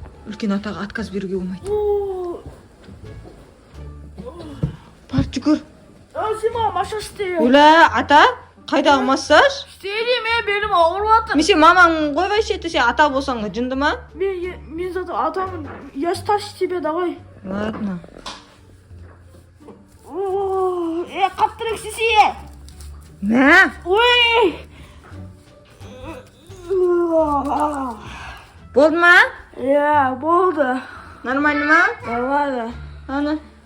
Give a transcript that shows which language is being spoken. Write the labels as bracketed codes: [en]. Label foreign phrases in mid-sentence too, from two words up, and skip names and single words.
[kk] Үлкен атаға отказ беруге болмайды. Бар, жүгір. Сен маған массаж істе. Оля, ата, қайдағы массаж? істейді, мен белім ауырып жатыр. Мен сен мамаң ғой вообще-то, сен ата болсаң ғой, жынды ма? Мен зато атамын. [ru] Я старше тебя, давай. Ладно. Қаптырық сесе. [kk] Мә? Ой! Болды ма? Иә, болды. Нормально ма? Нормально. Ана.